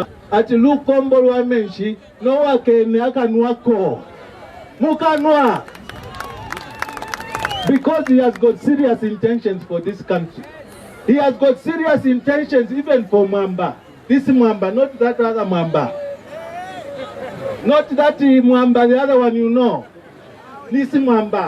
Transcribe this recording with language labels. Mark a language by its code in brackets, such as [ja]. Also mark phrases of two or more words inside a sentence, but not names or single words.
[bem] Ati lukombo lwa menshi, no wakene akanuako. Mukanwa. [en] Because he has got serious intentions for this country. He has got serious intentions even for Mwamba. This Mwamba, not that other Mwamba. Not that Mwamba, the other one you know. This Mwamba.